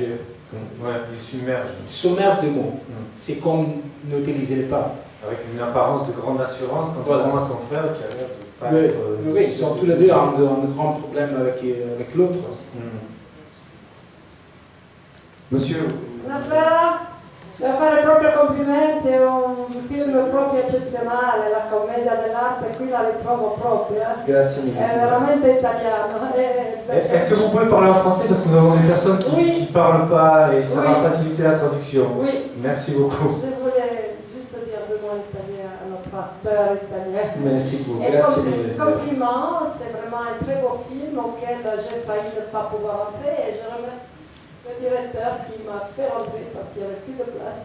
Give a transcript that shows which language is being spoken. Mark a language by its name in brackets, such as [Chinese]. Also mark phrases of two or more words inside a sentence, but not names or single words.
[French] Ouais, il submerge. Il submerge de mots. C'est comme n'utilisez pas. Avec une apparence de grande assurance quand Voilà. on voit son frère qui a l'air de pas être... Oui, ils sont tous les deux en grand problème avec l'autre. Monsieur, [Italian] Buonasera, devo fare proprio complimenti, è un film proprio eccezionale, la commedia dell'arte, qui la ritrovo proprio, Grazie mille. è veramente italiano. [French] est-ce que vous pouvez parler en français parce que nous avons des personnes qui Oui. ne parlent pas et ça Oui. va faciliter la traduction. Oui, Merci beaucoup. je voulais juste dire deux mots italien à notre acteur italien. Merci beaucoup, Et [Italian] grazie mille. [French] compliment, c'est vraiment un très beau film auquel j'ai failli ne pas pouvoir entrer et je remercie le directeur qui m'a fait rentrer parce qu'il n'y avait plus de place.